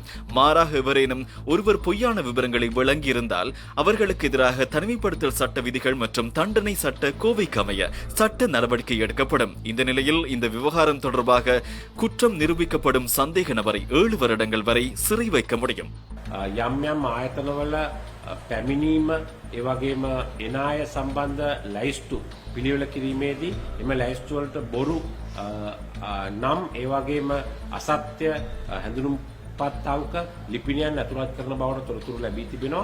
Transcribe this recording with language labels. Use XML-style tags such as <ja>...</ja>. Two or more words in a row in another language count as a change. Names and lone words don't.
<ta>மாறாக எவரேனும் ஒருவர் பொய்யான விவரங்களை வழங்கியிருந்தால் அவர்களுக்கு எதிராக தனிமைப்படுத்தல் சட்ட விதிகள் மற்றும் தண்டனை சட்ட கோவைக்கு அமைய சட்ட நடவடிக்கை எடுக்கப்படும். இந்த நிலையில் இந்த விவகாரம் தொடர்பாக குற்றம் நிரூபிக்கப்படும் சந்தேக நபரை 7 வருடங்கள் வரை சிறை வைக்க முடியும்.</ta> <si>යම් යම් ආයතනවල පැමිණීම ඒ වගේම එන අය සම්බන්ධ ලයිස්තු පිළිවෙල කිරීමේදී එම ලයිස්තු වලට බොරු නම් ඒ වගේම අසත්‍ය හැඳුනුම්පත් අංක ලිපිනයන් ඇතුළත් කරන බවට තොරතුරු ලැබී තිබෙනවා.</si>